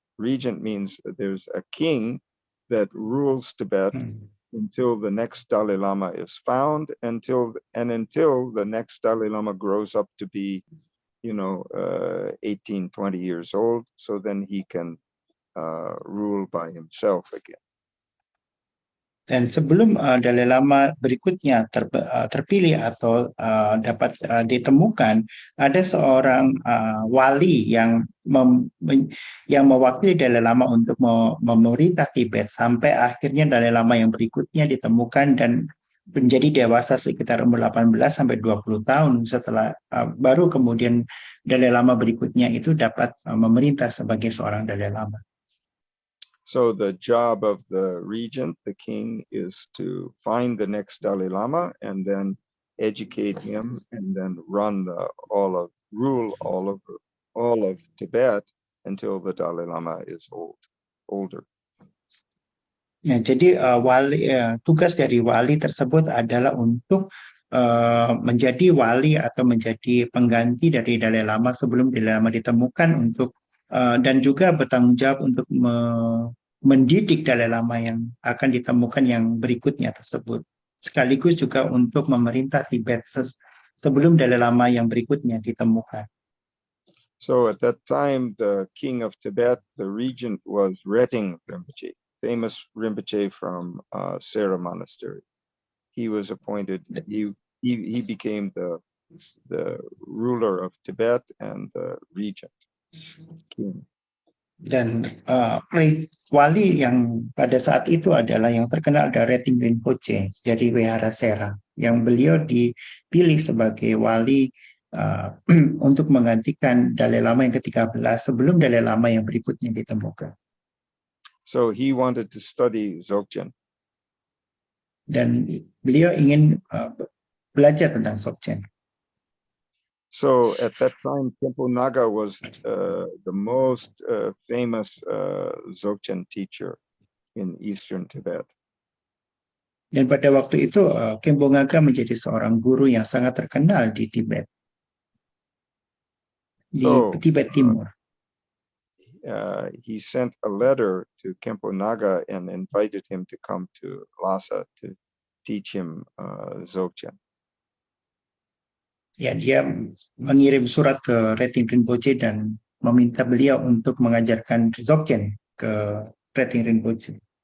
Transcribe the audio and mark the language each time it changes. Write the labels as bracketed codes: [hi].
[en] Regent means there's a king that rules Tibet until the next Dalai Lama is found, until the next Dalai Lama grows up to be, 18, 20 years old, so then he can rule by himself again. [id] Dan sebelum Dalai Lama berikutnya terpilih atau dapat ditemukan, ada seorang wali yang mewakili Dalai Lama untuk memerintah Tibet sampai akhirnya Dalai Lama yang berikutnya ditemukan dan menjadi dewasa sekitar umur 18 sampai 20 tahun setelah baru kemudian Dalai Lama berikutnya itu dapat memerintah sebagai seorang Dalai Lama. [en] So the job of the regent, the king, is to find the next Dalai Lama and then educate him and then rule all of Tibet until the Dalai Lama is older. [id] Ya, jadi tugas dari wali tersebut adalah untuk menjadi wali atau menjadi pengganti dari Dalai Lama sebelum Dalai Lama ditemukan dan juga bertanggung jawab untuk mendidik Dalai Lama yang akan ditemukan yang berikutnya tersebut. Sekaligus juga untuk memerintah Tibet sebelum Dalai Lama yang berikutnya ditemukan. [en] So at that time, the king of Tibet, the regent, was Reting Rinpoche, famous Rinpoche from Sera Monastery. He was appointed. He became the ruler of Tibet and the regent. King. [id] Dan wali yang pada saat itu adalah yang terkenal ada Reting Rinpoche dari Wihara Sera, yang beliau dipilih sebagai wali untuk menggantikan Dalai Lama yang ke-13 sebelum Dalai Lama yang berikutnya ditemukan. [en] So he wanted to study Dzogchen. [id] Dan beliau ingin belajar tentang Dzogchen. [en] So at that time, Khenpo Naga was the most famous Dzogchen teacher in Eastern Tibet. [id] Dan pada waktu itu, Khenpo Naga menjadi seorang guru yang sangat terkenal di Tibet. Di Tibet Timur. [en] He sent a letter to Khenpo Naga and invited him to come to Lhasa to teach him Dzogchen. [id] Ya, dia mengirim surat ke Reting Rinpoche dan meminta beliau untuk mengajarkan Dzogchen ke Reting Rinpoche.